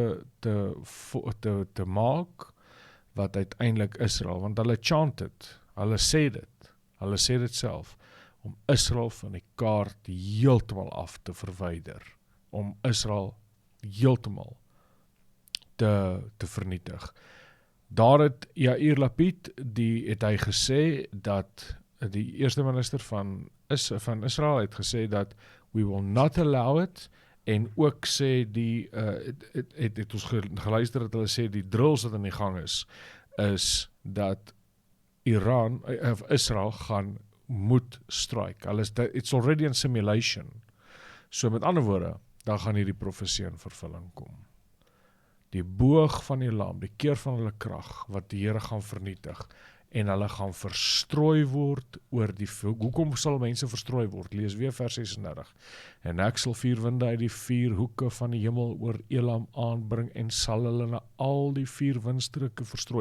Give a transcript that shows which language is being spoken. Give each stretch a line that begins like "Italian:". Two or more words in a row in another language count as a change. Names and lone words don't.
Afrikaans: te maak wat uiteindelik Israel, want hulle chant dit, hulle sê dit self, om Israel van die kaart heeltemal af te verwyder, om Israel heeltemal te vernietig. Daar het Yair Lapid, het hy gesê dat die eerste minister van Israel het gesê dat
English: we will not allow it,
Afrikaans: en ook sê het ons geluister dat hulle sê die drills wat in die gang is dat Israel moet strike.
English: It's already in simulation.
Afrikaans: So met ander woorde, dan gaan hierdie profesie in vervulling kom. Die boog van die lam, die keer van hulle krag, wat die Here gaan vernietig, en hulle gaan verstrooi word oor die... Hoekom sal mense verstrooi word? Lees weer vers 36. En ek sal 4 winde uit die 4 hoeke van die hemel oor Elam aanbring, en sal hulle na al die 4 windstreke verstrooi.